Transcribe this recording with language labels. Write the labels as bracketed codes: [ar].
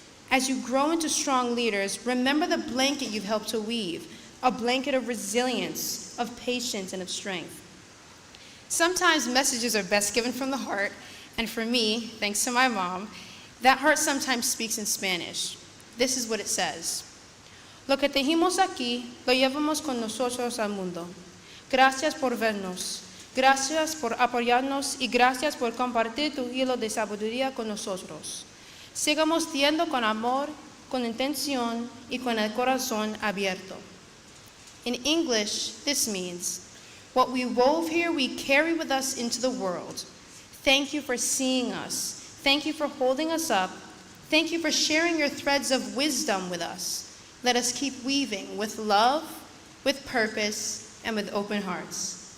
[en] As you grow into strong leaders, remember the blanket you've helped to weave, a blanket of resilience, of patience, and of strength. Sometimes messages are best given from the heart, and for me, thanks to my mom, that heart sometimes speaks in Spanish. This is what it says. [es] Lo que tejimos aquí, lo llevamos con nosotros al mundo. Gracias por vernos. Gracias por apoyarnos y gracias por compartir tu hilo de sabiduría con nosotros. Sigamos siendo con amor, con intención y con el corazón abierto. [en] In English, this means, what we wove here we carry with us into the world. Thank you for seeing us. Thank you for holding us up. Thank you for sharing your threads of wisdom with us. Let us keep weaving with love, with purpose, and with open hearts.